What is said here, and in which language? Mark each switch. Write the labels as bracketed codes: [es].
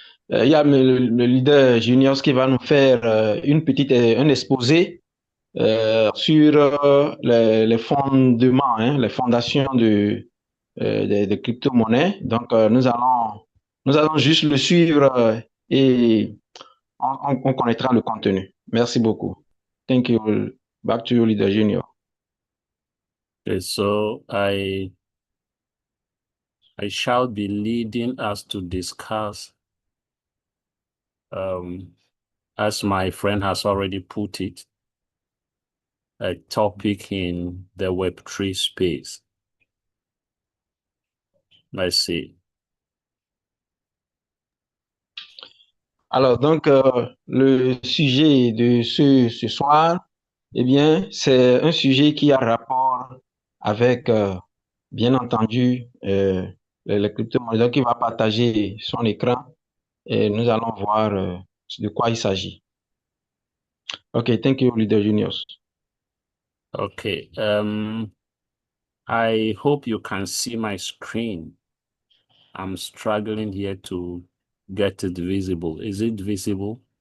[fr] Il y a le leader Junior qui va nous faire un exposé sur les fondements, les fondations des crypto-monnaies. Donc, nous allons juste le suivre et on connaîtra le contenu. Merci beaucoup. [en] Thank you. Back to you, Leader Junior. Okay, so I shall be leading us to discuss, as my friend has already put it, a topic in the Web3 space. Let's see. [fr] Alors, donc, le sujet de ce soir, eh bien, c'est un sujet qui a rapport avec, bien entendu, les crypto-monnaies. Donc, il va partager son écran et nous allons voir de quoi il s'agit. [en] OK, thank you, Leader Juniors. Okay, I hope you can see my screen. I'm struggling here to get it visible. Is it visible?